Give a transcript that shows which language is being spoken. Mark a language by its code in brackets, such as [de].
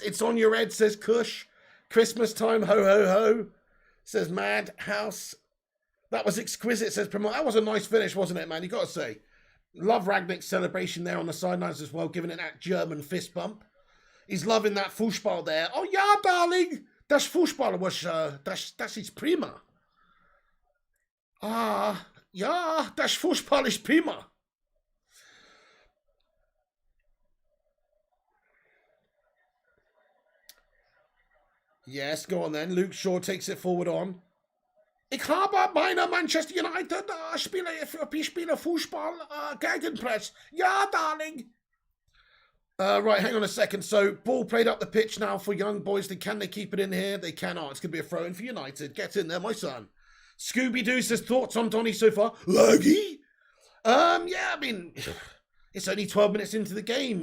[en] It's on your head, says Kush. Christmas time, ho ho ho, says Madhouse. That was exquisite, says Promote. That was a nice finish, wasn't it, man? You got to say. Love Rangnick's celebration there on the sidelines as well, giving it that German fist bump. He's loving that Fußball there. [de] Oh ja, darling. Das Fußball was, das ist prima. Ah, ja, das Fußball ist prima. [en] Yes, go on then. Luke Shaw takes it forward on. [de] Ich habe meine Manchester United Spieler Fußball Gegenpress. [en] Ja, darling. Right, hang on a second. So, ball played up the pitch now for Young Boys. Can they keep it in here? They cannot. It's going to be a throw-in for United. Get in there, my son. Scooby-Doo says, thoughts on Donny so far? Laggy? Yeah, I mean, it's only 12 minutes into the game.